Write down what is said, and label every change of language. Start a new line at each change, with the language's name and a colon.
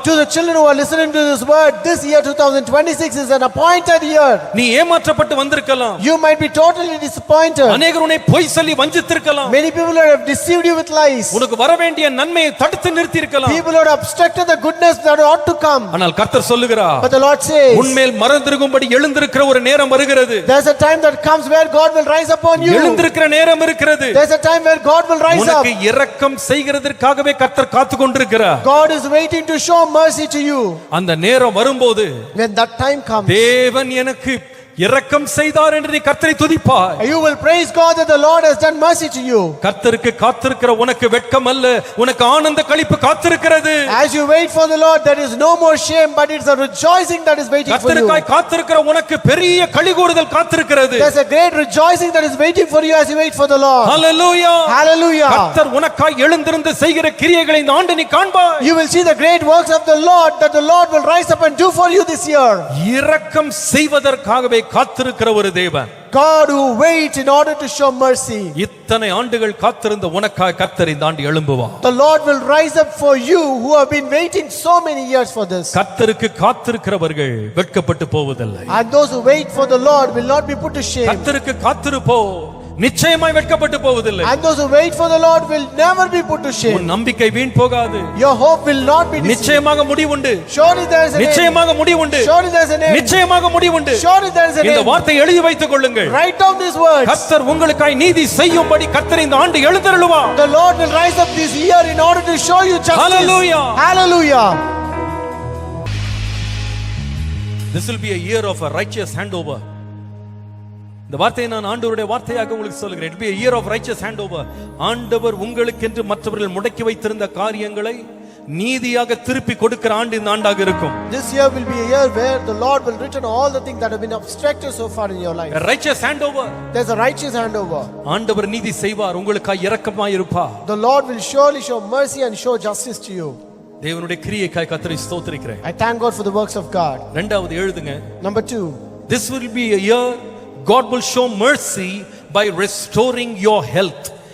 English: To the children who are listening to this word, this year 2026 is an appointed year.
Tamil: நீ ஏமாற்றப்பட்டு வந்திருக்கலாம்.
English: You might be totally disappointed.
Tamil: அநேகர் உன்னை பொய் சொல்லி வஞ்சித்திருக்கலாம்.
English: Many people have deceived you with lies.
Tamil: உனக்கு வர வேண்டிய நன்மையை தடுத்து நிறுத்தி இருக்கலாம்.
English: People have obstructed the goodness that ought to come.
Tamil: ஆனால் கர்த்தர் சொல்லுகிறார்,
English: But the Lord says,
Tamil: உன்மேல் மறந்திருக்கும்படி எழுந்திருக்கிற ஒரு நேரம் வருகிறது.
English: there's a time that comes where God will rise upon you.
Tamil: எழுந்திருக்கிற நேரம் இருக்கிறது.
English: There's a time where God will rise up.
Tamil: உனக்கு இரக்கம் செய்கிறதற்காகவே கர்த்தர் காத்து கொண்டிருக்கிறார்.
English: God is waiting to show mercy to you.
Tamil: அந்த நேரம் வரும்போது
English: When that time comes,
Tamil: தேவன் எனக்கு இரக்கம் செய்தார் என்று நீ கர்த்தரை துதிப்பாய்.
English: you will praise God that the Lord has done mercy to you.
Tamil: கர்த்தருக்கு காத்திருக்கிற உனக்கு வெட்கம் அல்ல, உனக்கு ஆனந்த களிப்பு காத்திருக்கிறது.
English: As you wait for the Lord, there is no more shame, but it's a rejoicing that is waiting for you.
Tamil: கர்த்தருக்காய் காத்திருக்கிற உனக்கு பெரிய களிகூறுதல் காத்திருக்கிறது.
English: There's a great rejoicing that is waiting for you as you wait for the Lord.
Tamil: Hallelujah.
English: Hallelujah.
Tamil: கர்த்தர் உனக்காய் எழுந்திருந்து செய்கிற கிரியைகளை இந்த ஆண்டு நீ காண்பாய்.
English: You will see the great works of the Lord that the Lord will rise up and do for you this year.
Tamil: இரக்கம் செய்வதற்காகவே காத்திருக்கிற ஒரு தேவன்.
English: God who waits in order to show mercy.
Tamil: இத்தனை ஆண்டுகள் காத்திருந்த உனக்காய் கர்த்தர் இந்த ஆண்டு எழும்புவார்.
English: The Lord will rise up for you who have been waiting so many years for this.
Tamil: கர்த்தருக்கு காத்திருக்கிறவர்கள் வெட்கப்பட்டு போவதில்லை.
English: And those who wait for the Lord will not be put to shame.
Tamil: கர்த்தருக்கு காத்திருப்போ நிச்சயமாய் வெட்கப்பட்டு போவதில்லை.
English: And those who wait for the Lord will never be put to shame.
Tamil: உன் நம்பிக்கை வீண் போகாது.
English: Your hope will not be deceived.
Tamil: நிச்சயமாக முடிவுண்டு.
English: Surely there is an end.
Tamil: நிச்சயமாக முடிவுண்டு.
English: Surely there is an end.
Tamil: நிச்சயமாக முடிவுண்டு.
English: Surely there is an
Tamil: இந்த
English: end.
Tamil: வார்த்தை எழுதி வைத்துக் கொள்ளுங்கள்.
English: Write down these words.
Tamil: கர்த்தர் உங்களுக்காய் நீதி செய்யும்படி கர்த்தர் இந்த ஆண்டு எழுந்தருளுவார்.
English: The Lord will rise up this year in order to show you justice. Hallelujah. Hallelujah. This will be a year of a righteous handover.
Tamil: இந்த வார்த்தையை நான் ஆண்டவருடைய வார்த்தையாக உங்களுக்கு சொல்கிறேன்.
English: It be a year of righteous handover.
Tamil: ஆண்டவர் உங்களுக்கென்று மற்றவர்கள் முடக்கி வைத்திருந்த காரியங்களை நீதியாக திருப்பி கொடுக்கிற ஆண்டு இந்த ஆண்டாக இருக்கும்.
English: This year will be a year where the Lord will return all the things that have been obstructed so far in your life. A righteous handover. There's a righteous handover.
Tamil: ஆண்டவர் நீதி செய்வார், உங்களுக்காக இரக்கமாய் இருப்பார்.
English: The Lord will surely show mercy and show justice to you.
Tamil: தேவனுடைய கிரியைக்காய் கர்த்தரை ஸ்தோத்திரிக்கிறேன்.
English: I thank God for the works of God.
Tamil: இரண்டாவது எழுதுங்க.
English: Number 2. This will be a year God will show mercy by restoring your health.